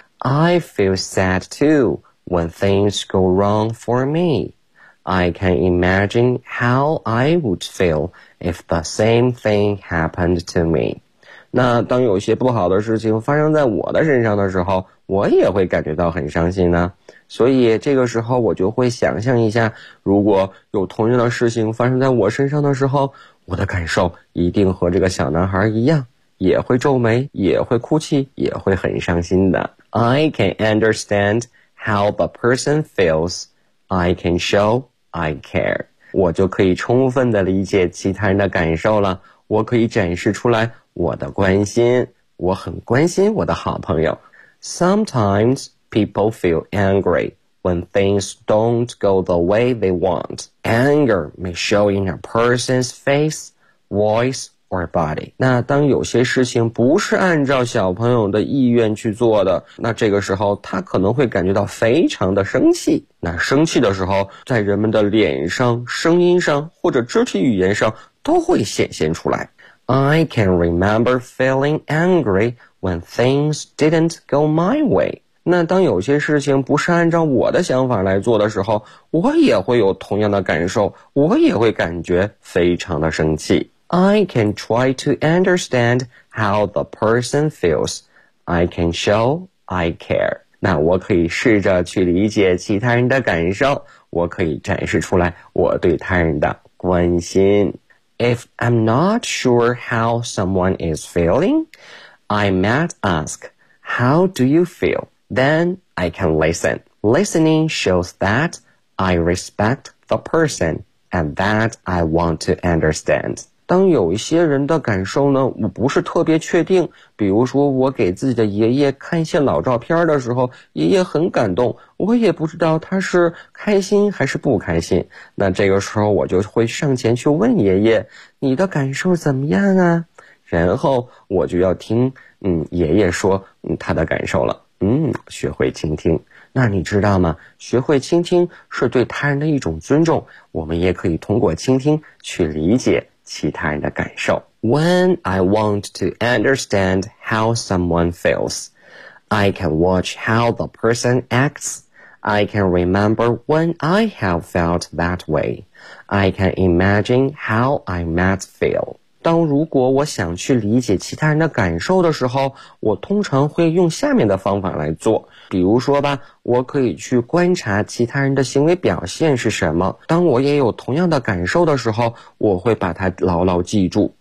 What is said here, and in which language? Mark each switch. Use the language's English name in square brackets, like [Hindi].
[English] I feel sad too when things go wrong for me. I can imagine how I would feel if the same thing happened to me. [Chinese] 那当有些不好的事情发生在我的身上的时候，我也会感觉到很伤心呢。所以这个时候我就会想象一下，如果有同样的事情发生在我身上的时候，我的感受一定和这个小男孩一样，也会皱眉，也会哭泣，也会很伤心的。 [English] I can understand how the person feels. I can show I care. [Chinese] 我就可以充分的理解其他人的感受了。我可以展示出来我的关心。我很关心我的好朋友。 [English] Sometimes people feel angry when things don't go the way they want. Anger may show in a person's face, voice,or body. [Chinese] 那当有些事情不是按照小朋友的意愿去做的，那这个时候他可能会感觉到非常的生气。那生气的时候，在人们的脸上、声音上或者肢体语言上都会显现出来。 [English] I can remember feeling angry when things didn't go my way. [Chinese] 那当有些事情不是按照我的想法来做的时候，我也会有同样的感受，我也会感觉非常的生气。 [English] I can try to understand how the person feels. I can show I care. [Chinese] 那我可以试着去理解其他人的感受，我可以展示出来我对他人的关心。 [English] If I'm not sure how someone is feeling, I might ask, how do you feel? Then I can listen. Listening shows that I respect the person and that I want to understand. [Chinese] 当有一些人的感受呢，我不是特别确定，比如说我给自己的爷爷看一些老照片的时候，爷爷很感动，我也不知道他是开心还是不开心。那这个时候我就会上前去问爷爷，你的感受怎么样啊？然后我就要听爷爷说他的感受了。学会倾听。那你知道吗？学会倾听是对他人的一种尊重，我们也可以通过倾听去理解其他人的感受。 [English] When I want to understand how someone feels, I can watch how the person acts. I can remember when I have felt that way. I can imagine how I might feel. [Chinese] 当如果我想去理解其他人的感受的时候，我通常会用下面的方法来做。比如说吧，我可以去观察其他人的行为表现是什么。当我也有同样的感受的时候，我会把它牢牢记住。